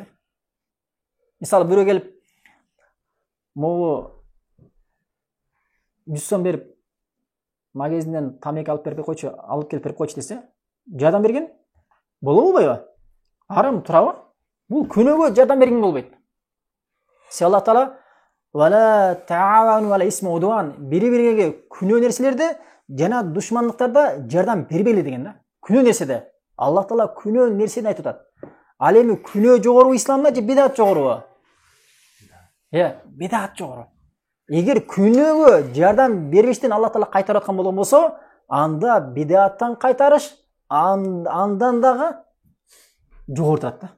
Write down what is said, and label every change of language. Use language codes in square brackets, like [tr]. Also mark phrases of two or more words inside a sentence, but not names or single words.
[ky] Мисалы бирөө келип, могу 100 сом берип, магазинден тамеки алып берип койчу, алып келип берип койчу десе, жардам берген болобу болбойбу? Арам турабы? Бул күнөөгө жардам берген болбойт. [ar] الله تعالى ولا تعاونوا على الإثم والعدوان, [ky] бири-бириге күнөө нерселерде жана душмандыктарда жардам бербейли деген да. Күнөө нерседе. Аллах таала күнөө нерсени айтып атат. Ал эми күнөө жогору исламда же бидат жогору? Бидат жогору. Эгер күнөөгө жардам бербештен Аллах таала кайтарып аткан болгон болсо, анда бидаттан кайтарыш андан дагы жогору турат да.